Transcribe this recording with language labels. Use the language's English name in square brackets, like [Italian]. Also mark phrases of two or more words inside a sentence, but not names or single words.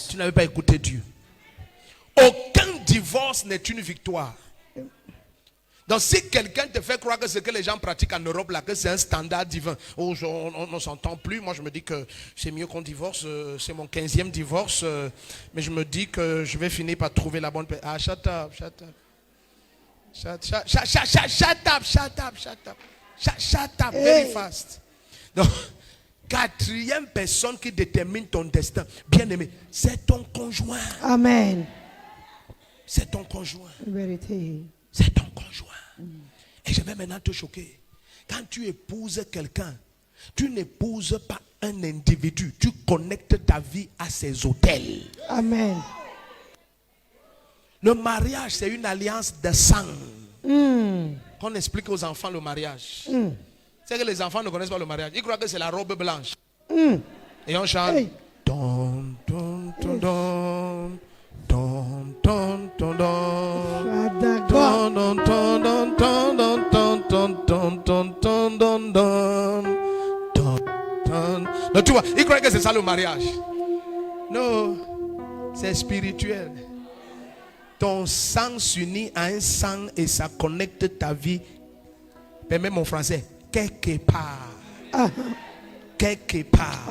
[French] tu n'avais pas écouté Dieu. Aucun divorce n'est une victoire. Donc si quelqu'un te fait croire que ce que les gens pratiquent en Europe là, que c'est un standard divin, oh, on ne s'entend plus, moi je me dis que c'est mieux qu'on divorce, c'est mon 15e divorce, mais je me dis que je vais finir par trouver la bonne personne. [English] Ah, shut up, shut up. Shut up, very fast. [French] Donc, quatrième personne qui détermine ton destin, bien aimé, c'est ton conjoint. Amen. C'est ton conjoint. Vérité. C'est ton conjoint. Et je vais maintenant te choquer. Quand tu épouses quelqu'un, tu n'épouses pas un individu. Tu connectes ta vie à ses autels. Amen. Le mariage, c'est une alliance de sang. Qu'on explique aux enfants le mariage. C'est que les enfants ne connaissent pas le mariage. Ils croient que c'est la robe blanche. Et on chante. Hey. Don, don, don, don. Don, don, don, don. Fadaga. Don, don, don, don, don, don, don, don, don, don, don, don. Don, don. Donc tu vois, ils croient que c'est ça le mariage. Non, c'est spirituel. Ton sang s'unit à un sang et ça connecte ta vie. Permets mon français. Quelque part. Quelque part.